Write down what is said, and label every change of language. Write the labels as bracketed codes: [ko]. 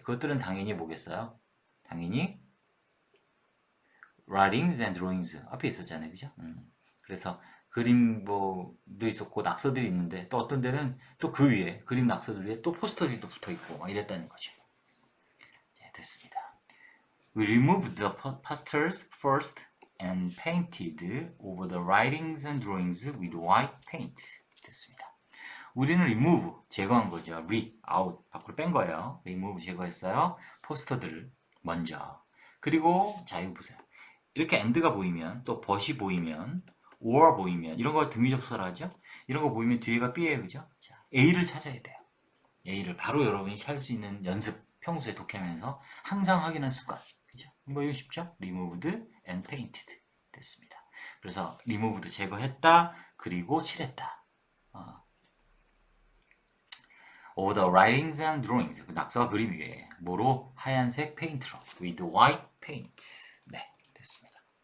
[ko] 그것들은 당연히 뭐겠어요? 당연히 [en] writings and drawings [ko] 앞에 있었잖아요. 그죠? 그래서 그림도 있었고 낙서들이 있는데 또 어떤 데는 또 그 위에 그림 낙서들 위에 또 포스터들이 또 붙어 있고 막 이랬다는 거죠. 네, 됐습니다. [en] We removed the posters first and painted over the writings and drawings with white paint. [ko] 됐습니다. 우리는 remove 제거한 거죠. out 밖으로 뺀 거예요. remove 제거했어요. 포스터들을 먼저. 그리고 자 이거 보세요. 이렇게 and가 보이면 또 but이 보이면 or 보이면 이런 거 등위 접수를 하죠. 이런 거 보이면 뒤에가 B예요. 그죠? 자, A를 찾아야 돼요. A를 바로 여러분이 찾을 수 있는 연습 평소에 독해하면서 항상 확인하는 습관. 그죠? 이거 쉽죠? [en] removed and painted 됐습니다. [ko] 그래서 removed 제거했다. 그리고 칠했다. [en] over the writings and drawings [ko] 그 낙서와 그림 위에 뭐로? 하얀색 페인트로 [en] with white paint [ko] 네, 됐습니다.